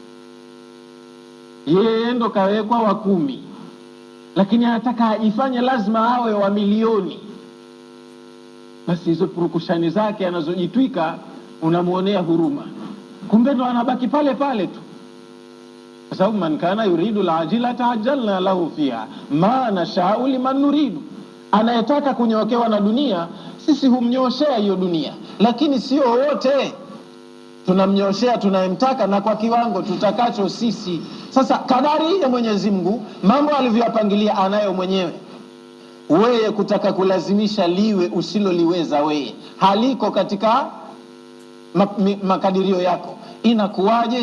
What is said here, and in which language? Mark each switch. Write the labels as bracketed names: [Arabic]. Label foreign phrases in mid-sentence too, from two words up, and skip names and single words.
[Swahili] Yeye ndo kawekwa wa 10, lakini anataka ajifanye lazima awe wa milioni. Basi hizo purukushani zake anazojitwika unamuonea huruma, kumbe ndo anabaki pale pale tu. Kwa sababu [Arabic] من كان يريد العاجلة عجلنا له فيها ما نشاء لمن نريد, [Swahili] anayetaka kunyokewa na dunia sisi humnyoshea hiyo dunia, lakini sio wote. tunamnyoshea tunayemtaka na kwa kiwango tutakacho sisi. Sasa kadari ya Mwenyezi Mungu, mambo alivyoyapangilia anayo mwenyewe. Wewe kutaka kulazimisha liwe usiloliweza wewe, haliko katika makadirio yako, inakuwaje?